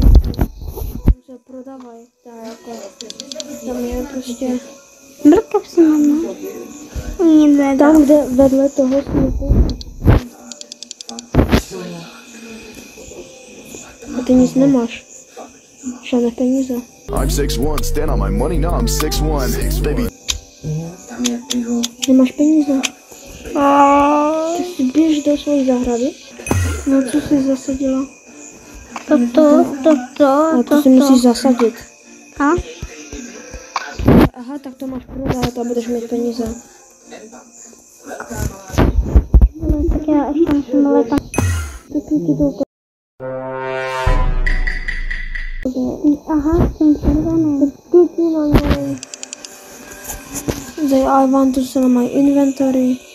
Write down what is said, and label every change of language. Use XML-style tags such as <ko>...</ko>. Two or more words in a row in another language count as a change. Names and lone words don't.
<cs>Tam je prostě... Mrkev si mám, no? Tam, kde vedle toho směpu. A ty nic nemáš. Žádné peníze.</cs> <en>I'm 6'1", stand on my money, now I'm 6'1", baby.</en> <cs>Nemáš peníze. Ty si běž do své zahrady. No co jsi zasadila? A to si musíš zasadit. A? Aha, tak to máš prodat a budeš mít peníze. Tak já ještě musím letat. Aha, jsem červený.</cs> <en>I want to sell my inventory.</en>